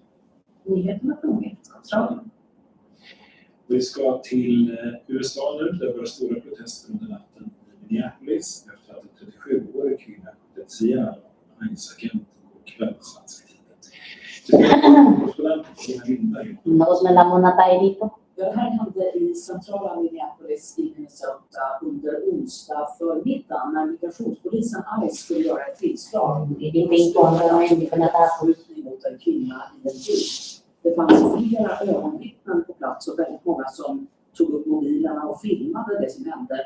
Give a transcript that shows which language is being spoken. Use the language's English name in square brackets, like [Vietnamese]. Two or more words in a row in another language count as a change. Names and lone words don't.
[Swedish] Nyheterna från Vetenskapsradion. Vi ska till USA nu. Det var stora protester under natten i Minneapolis efter att en 37-årig kvinna skjutits ihjäl av en ICE-agent på kväll svensk tid. [Filipino] Noos na lang muna tayo dito. [Swedish] Det här hände i centrala Minneapolis i Minnesota under onsdag förmiddag när migrationspolisen ICE skulle göra ett tillslag mot en kvinna i en bil. Det fanns flera ögonvittnen på plats och väldigt många som tog upp mobilerna och filmade det som hände.